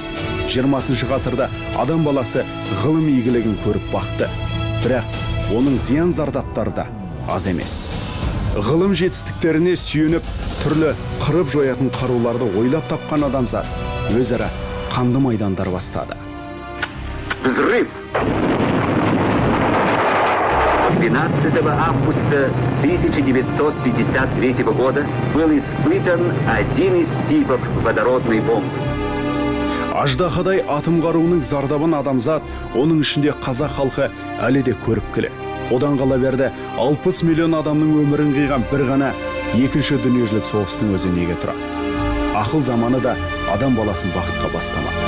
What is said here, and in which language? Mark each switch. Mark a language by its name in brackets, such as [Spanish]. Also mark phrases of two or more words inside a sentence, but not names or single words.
[Kazakh] 20 ғасырда адам баласы ғылым игілігін көріп бақты. Бірақ оның зиян зардаптары да аз емес. Ғылым жетістіктеріне сүйеніп, түрлі қырып жоятын қаруларды ойлап тапқан адамзат өзара қанды майдандар бастады. [Russian] Взрыв 12 августа 1953 года был испытан один из типов водородной бомбы. [Kazakh] Аждахадай атом қаруының зардабын адамзат, оның ішінде қазақ халқы әлі де көріп келеді. Одан қала берді 60 миллион адамның өмірін қиған бір ғана екінші дүниежүзілік соғыстың өзі неге тұрады? Ақыл заманы да адам баласын бақытқа бастамады.